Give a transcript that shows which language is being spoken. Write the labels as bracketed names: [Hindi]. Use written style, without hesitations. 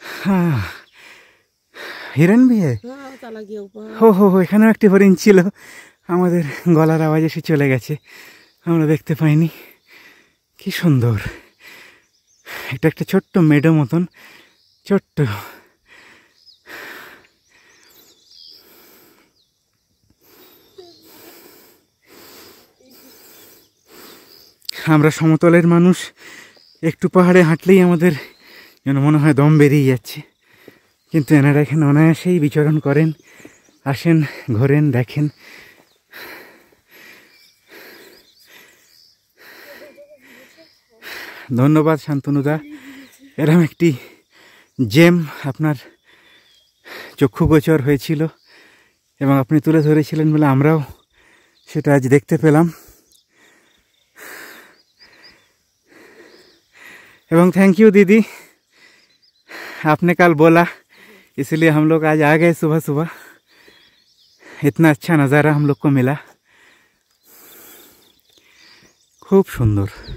[Hindi] हाँ, হিরণ भी है। हाँ वो चला गया ऊपर। [Bangla] হো এখানেও একটি হরিণ ছিল, আমাদের গলার আওয়াজ এসে চলে গেছে, আমরা দেখতে পাইনি। কি সুন্দর। এটা একটা ছোট্ট মেডো মতন, ছোট্ট। আমরা সমতলের মানুষ, একটু পাহাড়ে হাঁটলেই আমাদের যেন মনে হয় দম বেরিয়ে যাচ্ছে, কিন্তু এনারা এখানে অনায়াসেই বিচরণ করেন, আসেন, ঘোরেন, দেখেন। ধন্যবাদ শান্তনুদা। এরকম একটি জেম আপনার চক্ষুগোচর হয়েছিল এবং আপনি তুলে ধরেছিলেন বলে আমরাও সেটা আজ দেখতে পেলাম। এবং [Hindi] थैंक यू दीदी, आपने कल बोला इसलिए हम लोग आज आ गए सुबह सुबह। इतना अच्छा नज़ारा हम लोग को मिला, खूब सुंदर।